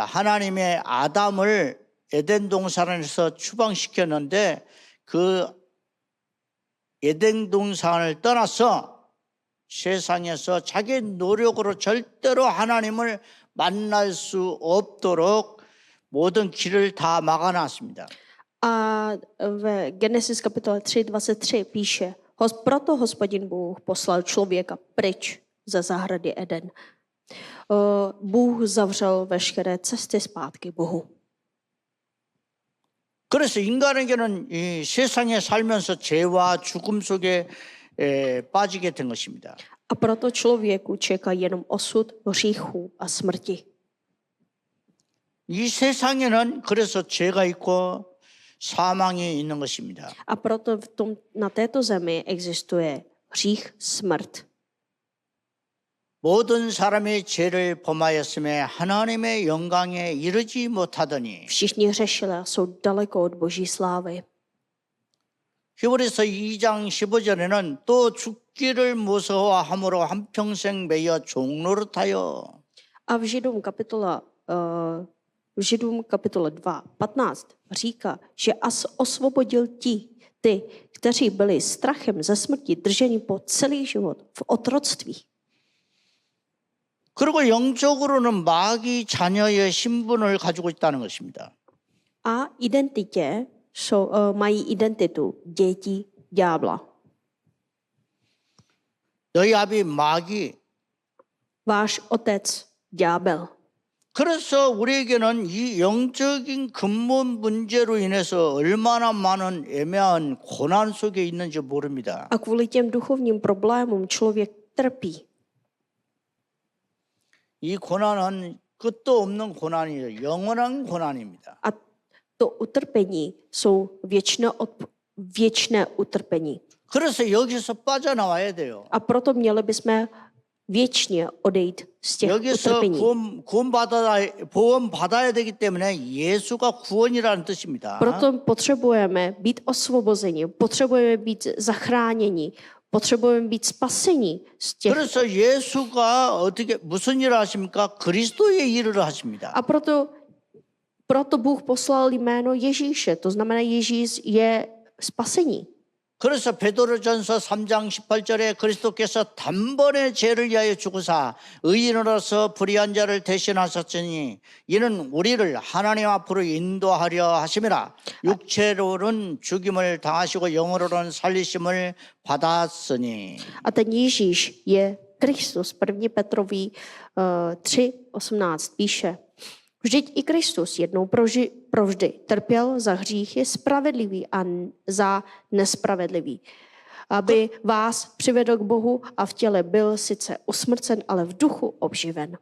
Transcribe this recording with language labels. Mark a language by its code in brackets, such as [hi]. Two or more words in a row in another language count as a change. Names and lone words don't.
[ko] 하나님의 아담을 에덴 동산에서 추방시켰는데 그 에덴 동산을 떠나서 세상에서 자기 노력으로 절대로 하나님을 만날 수 없도록 모든 길을 다 막아놨습니다. [cs] A v Genesis kapitole 3:23 píše, proto Hospodin Bůh poslal člověka pryč ze zahrady Eden. Bůh zavřel veškeré cesty zpátky Bohu. [ko] 그래서 인간에게는 이 세상에 살면서 죄와 죽음 속에 빠지게 된 것입니다. [cs] A proto člověku čeká jenom osud hříchu a smrti. [ko] 이 세상에는 그래서 죄가 있고 사망이 있는 것입니다. [cs] A proto na této zemi existuje hřích, smrt. [ko] 모든 사람이 죄를 범하였음에 하나님의 영광에 이르지 못하더니 [cs] Všichni hřešili a jsou daleko od boží slávy. [ko] 히브리서 2장 15절에는 또 죽기를 무서워함으로 한평생 매여 종노릇하여 [cs] A v Židům kapitole 2:15 říká, že osvobodil ty, kteří byli strachem ze smrti drženi po celý život v otroctví. [ko] 그리고 영적으로는 마귀 자녀의 신분을 가지고 있다는 것입니다. [cs] A mají identitu dětí ďábla. [ko] 너희 아비 마귀. [cs] Váš otec ďábel. [ko] 그래서 우리에게는 이 영적인 근본 문제로 인해서 얼마나 많은 애매한 고난 속에 있는지 모릅니다. [cs] A kvůli těm duchovním problémům člověk trpí. [ko] 이 고난은 끝도 없는 고난이에요. 영원한 고난입니다. [cs] A to utrpení jsou věčné utrpení. [ko] 그래서 여기서 빠져나와야 돼요. [cs] A proto měli bychom věčně odejít z těch [ko] 여기서 [cs] utrpení. [ko] 구원 받아야 되기 때문에 예수가 구원이라는 뜻입니다. [cs] Proto potřebujeme být osvobozeni, potřebujeme být zachráněni, potřebujeme být spaseni z těch. [ko] 그래서 예수가 어떻게 무슨 일을 하십니까? 그리스도의 일을 하십니다. [cs] A proto Bůh poslal jméno Ježíše, to znamená Ježíš je spasení. [ko] 그래서 베드로전서 3장 18절에 그리스도께서 단번에 죄를 위하여 죽으사 의인으로서 불의한 자를 대신하셨으니 이는 우리를 하나님 앞으로 인도하려 하심이라. 육체로는 죽임을 당하시고 영으로는 살리심을 받았으니. [cs] A ten Ježíš je Kristus. 1. Petrový 3:18 píše, vždyť i Kristus jednou provždy trpěl za hříchy spravedlivý a za nespravedlivý, aby vás přivedl k Bohu a v těle byl sice usmrcen, ale v duchu obživen.